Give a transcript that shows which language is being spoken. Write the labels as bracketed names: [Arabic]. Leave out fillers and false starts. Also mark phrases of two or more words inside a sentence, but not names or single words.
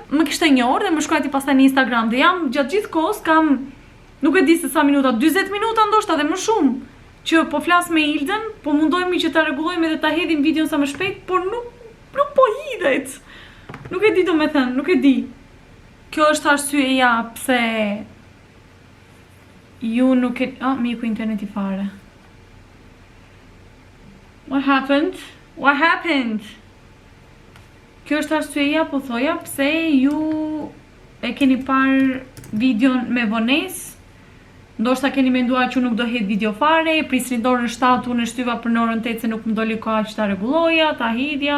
[Albanian] Më kishte njohur dhe më shkruaj ti pastaj në Instagram dhe jam gjatë gjithë kohës kam nuk e di se sa minuta, 40 minuta ndoshta dhe më shumë, që po flas me Ildën, po mundohemi që ta rregullojmë edhe ta hedhim videon sa më shpejt, por nuk po hidhet. Nuk e di domethënë, nuk e di. Kjo është arsyeja pse ju nuk e... miku interneti fare. [English] What happened? What happened? [Albanian] Kjo është arsyeja, po thoja, pse ju e keni parë videon me vonesë. Ndoshta keni menduar që nuk do hedh video fare, prisni orën 7, unë shtyva për në orën 8 se nuk më doli koha që ta rregulloja, ta hidhja.